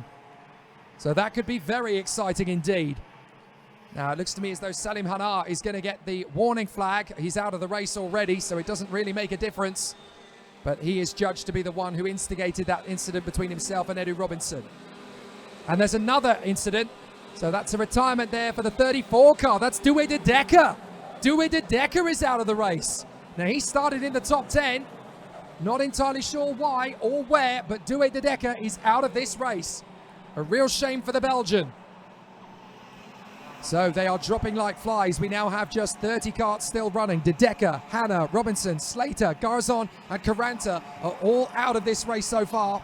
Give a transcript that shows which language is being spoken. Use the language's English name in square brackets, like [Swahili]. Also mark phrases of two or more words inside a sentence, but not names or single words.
[English] So that could be very exciting indeed. Now, it looks to me as though Salim Hanna is going to get the warning flag. He's out of the race already, so it doesn't really make a difference. But he is judged to be the one who instigated that incident between himself and Edu Robinson. And there's another incident. So that's a retirement there for the 34 car. That's Douwe de Decker. Douwe de Decker is out of the race. Now, he started in the top 10. Not entirely sure why or where, but Douwe de Decker is out of this race. A real shame for the Belgian. So they are dropping like flies. We now have just 30 karts still running. De Decker, Hanna, Robinson, Slater, Garzon and Caranta are all out of this race so far.